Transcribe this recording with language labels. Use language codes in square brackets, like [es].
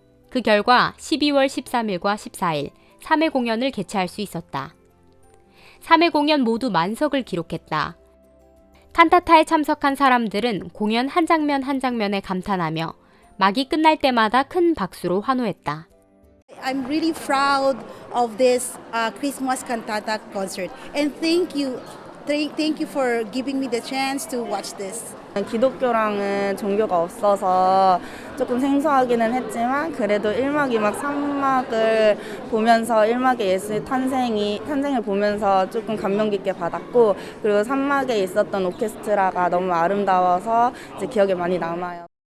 [ko] 그 결과 12월 13일과 14일 3회 공연을 개최할 수 있었다. 3회 공연 모두 만석을 기록했다. 칸타타에 참석한 사람들은 공연 한 장면 한 장면에 감탄하며 막이 끝날 때마다 큰 박수로 환호했다. [en] I'm really proud of this Christmas cantata concert and thank you for giving me the chance to watch this. [ko] 기독교랑은 종교가 없어서 조금 생소하기는 했지만 그래도 1막, 2막, 3막을 보면서 1막의 예수의 탄생을 보면서 조금 감명 깊게 받았고 그리고 3막에 있었던 오케스트라가 너무 아름다워서 이제 기억에 많이 남아요.